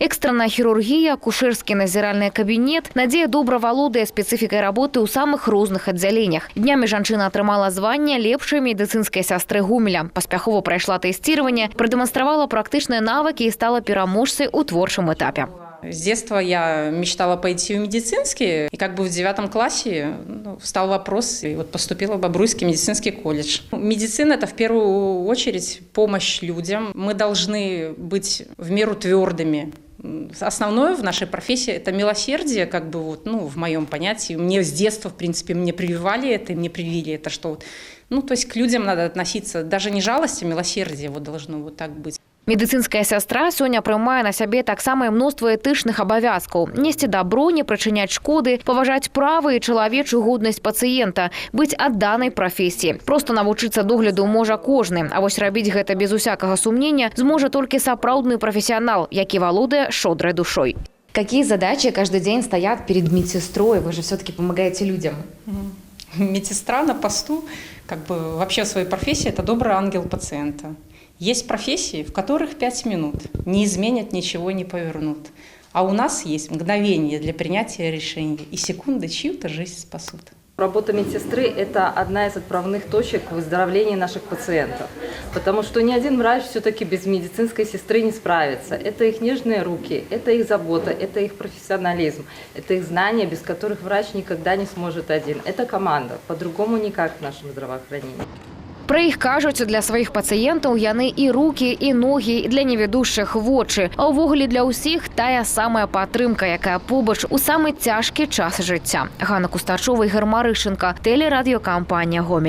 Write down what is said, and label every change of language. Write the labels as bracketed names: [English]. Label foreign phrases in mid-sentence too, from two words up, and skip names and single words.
[Belarusian] Экстранная хірургія, акушэрскі назіральны кабінет. Надзея добра валодае спецыфікай работы ў самых розных аддзяленнях. Днямі жанчына атрымала званне лепшай медыцынскай сястры Гомеля. Паспяхова прайшла тэсціраванне, прадэманстравала практычныя навыкі и стала пераможцей у творчым этапе. [Russian] С детства я мечтала пойти в медицинский, и как бы в 9 классе встал вопрос, и вот поступила в Бобруйский медицинский колледж. Медицина – это в первую очередь помощь людям. Мы должны быть в меру твердыми. Основное в нашей профессии – это милосердие, как бы вот, в моем понятии. Мне с детства, в принципе, мне прививали это, и мне привили это, что то есть к людям надо относиться, даже не жалость, а милосердие вот должно вот так быть. [Belarusian] Медыцынская сястра сёння прымае на сябе таксама і мноства этычных абавязкаў. Несці дабро, не прычыняць шкоды, паважаць правы і чалавечую годнасць пацыента, быць адданай прафесіі. Проста навучыцца догляду можа кожны, а вось рабіць гэта без усякага сумнення зможа толькі сапраўдны прафесіянал, які валодае шодрай душой. [Russian] Какие задачи каждый день стоят перед медсестрой? Вы же все-таки помогаете людям. Медсестра на посту, вообще в своей профессии, это добрый ангел пациента. Есть профессии, в которых 5 минут не изменят, ничего не повернут. А у нас есть мгновение для принятия решений, и секунды чью-то жизнь спасут. Работа медсестры – это одна из отправных точек в выздоровлении наших пациентов. Потому что ни один врач все-таки без медицинской сестры не справится. Это их нежные руки, это их забота, это их профессионализм, это их знания, без которых врач никогда не сможет один. Это команда, по-другому никак в нашем здравоохранении. [Belarusian] Пра іх кажуць, для сваіх пацыентаў яны і рукі, і ногі, і для невядушых вочы. А ўвогуле для ўсіх тая самая падтрымка, якая побач у самы цяжкі час жыцця. Ганна Кустачова, Ігор Марышенко, тэлерадыёкампанія «Гомель».